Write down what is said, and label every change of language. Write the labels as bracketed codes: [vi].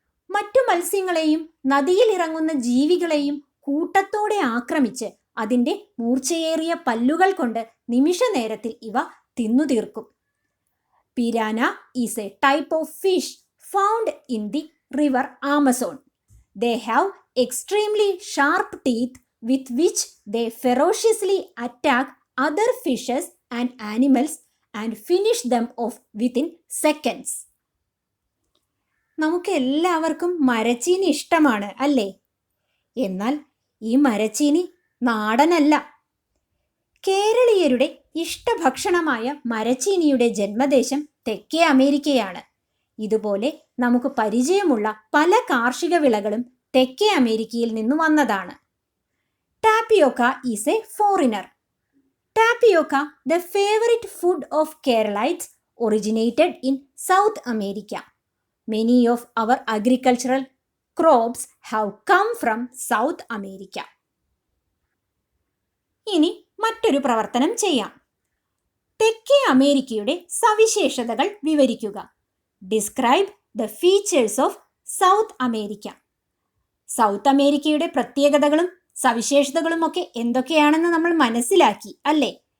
[ml] മറ്റു മത്സ്യങ്ങളെയും നദിയിൽ ഇറങ്ങുന്ന ജീവികളെയും കൂട്ടത്തോടെ ആക്രമിച്ച് അതിൻ്റെ മൂർച്ചയേറിയ പല്ലുകൾ കൊണ്ട് നിമിഷ നേരത്തിൽ ഇവ തിന്നു തീർക്കും. [en] Piranha is a type of fish found in the river Amazon. They have extremely sharp teeth with which they ferociously attack other fishes and animals and finish them off within seconds. [ml] നമുക്ക് എല്ലാവർക്കും മരച്ചീനി ഇഷ്ടമാണ് അല്ലേ? എന്നാൽ ഈ മരച്ചീനി നാടനല്ല. കേരളീയരുടെ ഇഷ്ടഭക്ഷണമായ മരച്ചീനിയുടെ ജന്മദേശം തെക്കേ അമേരിക്കയാണ്. ഇതുപോലെ നമുക്ക് പരിചയമുള്ള പല കാർഷിക വിളകളും തെക്കേ അമേരിക്കയിൽ നിന്ന് വന്നതാണ്. [en] Tapioca is a foreigner. Tapioca, the favorite food of Keralites, originated in South America. Many of our agricultural crops have come from South America. [ml] ഇനി മറ്റൊരു പ്രവർത്തനം ചെയ്യാം. തെക്കേ അമേരിക്കയുടെ സവിശേഷതകൾ വിവരിക്കുക. [en] Describe the features of South America. [ml] South അമേരിക്കയുടെ പ്രത്യേകതകളും സവിശേഷതകളും ഒക്കെ എന്തൊക്കെയാണെന്ന് നമ്മൾ മനസ്സിലാക്കി അല്ലേ?